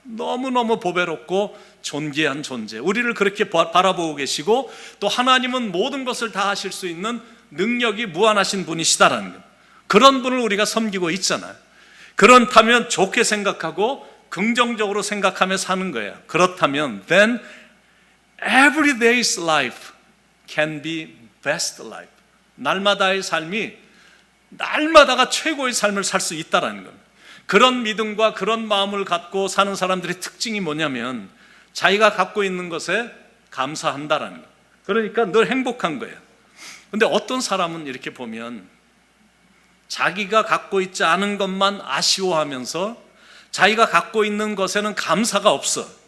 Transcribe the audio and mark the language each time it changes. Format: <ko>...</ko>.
<ko>너무너무 보배롭고 존귀한 존재. 우리를 그렇게 바라보고 계시고 또 하나님은 모든 것을 다 하실 수 있는 능력이 무한하신 분이시다라는 거야. 그런 분을 우리가 섬기고 있잖아요. 그렇다면 좋게 생각하고 긍정적으로 생각하며 사는 거예요. 그렇다면</ko> <en>then every day's life can be best life.</en> <ko>날마다의 삶이 날마다가 최고의 삶을 살 수 있다라는 겁니다. 그런 믿음과 그런 마음을 갖고 사는 사람들의 특징이 뭐냐면 자기가 갖고 있는 것에 감사한다라는 거예요. 그러니까 늘 행복한 거예요. 근데 어떤 사람은 이렇게 보면 자기가 갖고 있지 않은 것만 아쉬워하면서 자기가 갖고 있는 것에는 감사가 없어.</ko>